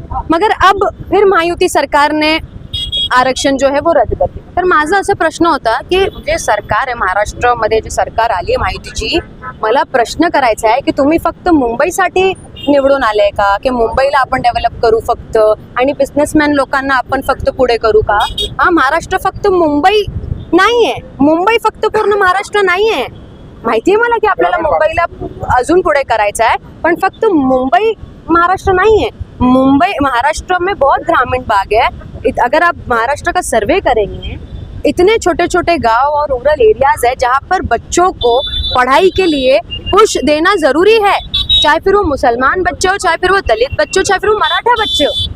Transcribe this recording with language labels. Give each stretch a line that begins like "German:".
Hindi: मगर अब फिर महायुती सरकार ने आरक्षण जो है वो रद्द कर दिलं.
Marathi: तर माझा असा प्रश्न होता की जे सरकार आहे महाराष्ट्रामध्ये, जे सरकार आली आहे महायुतीची, मला प्रश्न करायचा आहे की तुम्ही फक्त मुंबईसाठी निवडून आले का, की मुंबईला आपण डेव्हलप करू फक्त आणि बिझनेसमॅन लोकांना आपण फक्त पुढे करू का? हा, महाराष्ट्र फक्त मुंबई नाहीये, मुंबई फक्त पूर्ण महाराष्ट्र नाहीये. माहिती आहे मला की आपल्याला मुंबईला अजून पुढे करायचं आहे, पण फक्त
Hindi: मुंबई महाराष्ट्र नहीं है. मुंबई महाराष्ट्र में बहुत ग्रामीण भाग है. अगर आप महाराष्ट्र का सर्वे करेंगे, इतने छोटे छोटे गांव और रूरल एरियाज है जहाँ पर बच्चों को पढ़ाई के लिए पुश देना जरूरी है, चाहे फिर वो मुसलमान बच्चे हो, चाहे फिर वो दलित बच्चे हो, चाहे फिर वो मराठा बच्चे हो.